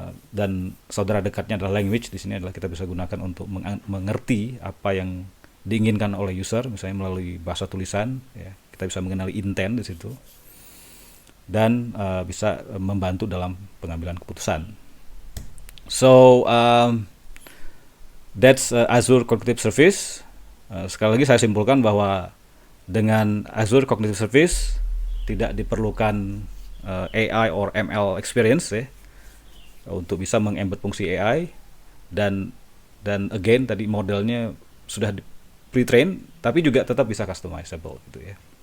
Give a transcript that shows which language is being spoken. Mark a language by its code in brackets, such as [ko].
[id] Dan saudara dekatnya adalah language. Di sini adalah kita bisa gunakan untuk mengerti apa yang diinginkan oleh user, misalnya melalui bahasa tulisan ya. Kita bisa mengenali intent di situ dan bisa membantu dalam pengambilan keputusan. [en] So that's Azure Cognitive Service. [id] Sekali lagi saya simpulkan bahwa dengan Azure Cognitive Service tidak diperlukan AI or ML experience ya, untuk bisa mengembed fungsi AI, dan again tadi modelnya sudah pre-train tapi juga tetap bisa customizable gitu ya.